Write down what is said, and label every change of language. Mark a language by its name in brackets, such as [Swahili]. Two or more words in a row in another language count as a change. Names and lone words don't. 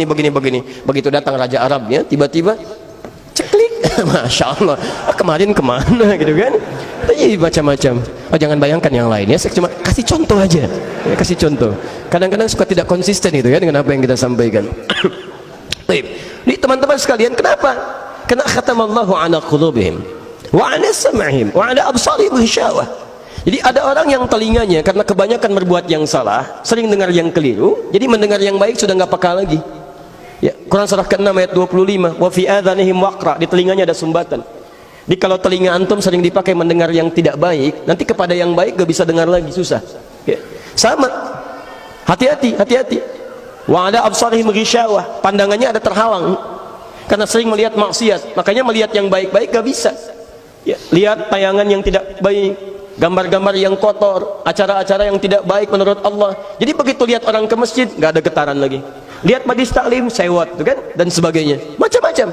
[Indonesian] Begitu datang raja Arabnya, tiba-tiba ceklik, [Arabic] ما شاء الله, [Indonesian] kemarin kemana gitu kan? Tapi macam-macam. Oh, jangan bayangkan yang lain ya, saya cuma kasih contoh aja ya, kasih contoh. Kadang-kadang suka tidak konsisten itu ya dengan apa yang kita sampaikan. Baik, ini teman-teman sekalian, kenapa? [Arabic] Karena ختم الله على قلوبهم وعلى سمعهم وعلى أبصارهم غشاوة. [Indonesian] Jadi ada orang yang telinganya karena kebanyakan berbuat yang salah, sering dengar yang keliru, jadi mendengar yang baik sudah nggak peka lagi ya. Quran surah ke-6 ayat 25, [Arabic] وفي آذانهم وقرا, [Indonesian] di telinganya ada sumbatan. Jadi kalau telinga antum sering dipakai mendengar yang tidak baik, nanti kepada yang baik gak bisa dengar lagi, susah ya. Sama, hati-hati. [Arabic] وعلى أبصارهم غشاوة, [Indonesian] pandangannya ada terhalang karena sering melihat maksiat, makanya melihat yang baik-baik gak bisa ya. Lihat tayangan yang tidak baik, gambar-gambar yang kotor, acara-acara yang tidak baik menurut Allah. Jadi begitu lihat orang ke masjid gak ada getaran lagi, lihat majlis taklim sewot kan, dan sebagainya, macam-macam.